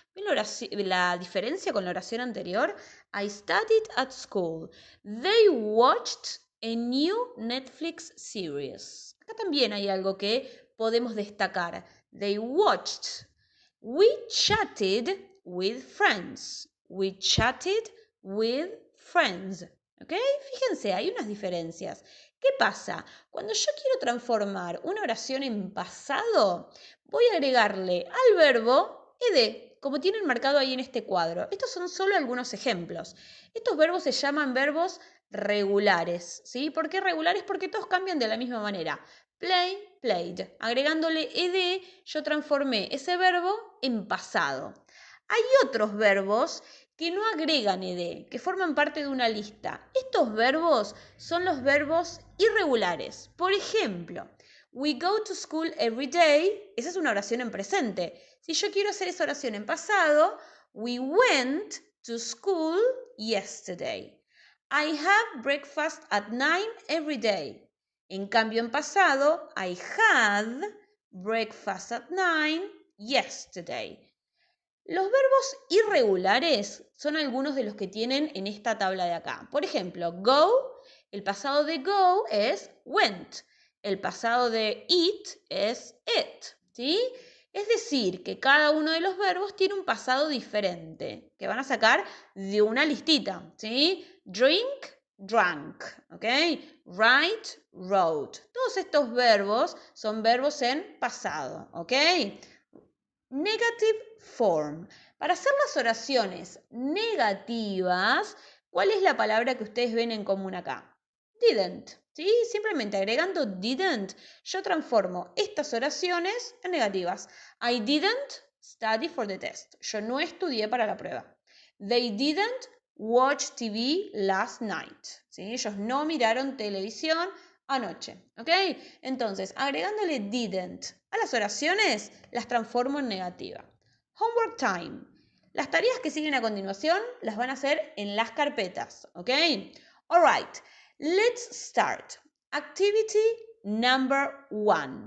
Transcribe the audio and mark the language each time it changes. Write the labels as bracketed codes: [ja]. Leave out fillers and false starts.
[es] ¿Ven la diferencia con la oración anterior? [en] I studied at school. They watched a new Netflix series. [es] Acá también hay algo que podemos destacar. [en] They watched. We chatted with friends. We chatted with friends. ¿Ok? [es] Fíjense, hay unas diferencias. ¿Qué pasa? Cuando yo quiero transformar una oración en pasado, voy a agregarle al verbo ed, como tienen marcado ahí en este cuadro. Estos son solo algunos ejemplos. Estos verbos se llaman verbos regulares, ¿sí? ¿Por qué regulares? Porque todos cambian de la misma manera. Play, played. Agregándole ed, yo transformé ese verbo en pasado. Hay otros verbos que no agregan ed, que forman parte de una lista. Estos verbos son los verbos irregulares. Por ejemplo, [en] we go to school every day. [es] Esa es una oración en presente. Si yo quiero hacer esa oración en pasado, [en] we went to school yesterday. I have breakfast at 9 every day. [es] En cambio, en pasado, [en] I had breakfast at 9 yesterday. [es] Los verbos irregulares son algunos de los que tienen en esta tabla de acá. Por ejemplo, go, el pasado de go es went. El pasado de eat es ate, ¿sí? Es decir, que cada uno de los verbos tiene un pasado diferente, que van a sacar de una listita, ¿sí? [en] Drink, drank, ¿ok? Write, wrote. [es] Todos estos verbos son verbos en pasado, ¿ok? [en] Negative form. [es] Para hacer las oraciones negativas, ¿cuál es la palabra que ustedes ven en común acá? Didn't, ¿sí? Simplemente agregando didn't, yo transformo estas oraciones en negativas. [en] I didn't study for the test. [es] Yo no estudié para la prueba. [en] They didn't watch TV last night. [es] ¿Sí? Ellos no miraron televisión anoche, ¿ok? Entonces, agregándole didn't a las oraciones, las transformo en negativa. [en] Homework time. [es] Las tareas que siguen a continuación las van a hacer en las carpetas, ¿ok? [en] All right, let's start. Activity number 1.